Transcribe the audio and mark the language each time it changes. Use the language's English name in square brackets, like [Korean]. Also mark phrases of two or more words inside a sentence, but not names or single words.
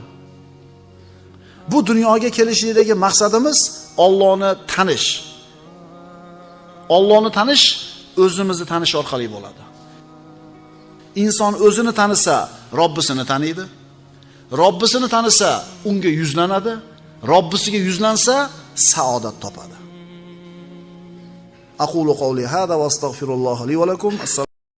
[Uzbek] Bu dunyoga kelishlikdagi maqsadimiz Allohni tanish. Allohni tanish o'zimizni tanish orqali bo'ladi. Inson o'zini tanisa, Robbisini taniydi. Robbisini tanisa, unga yuzlanadi. Robbisiga yuzlansa, saodat topadi. [Arabic] أقول قولي هذا وأستغفر الله لي ولكم.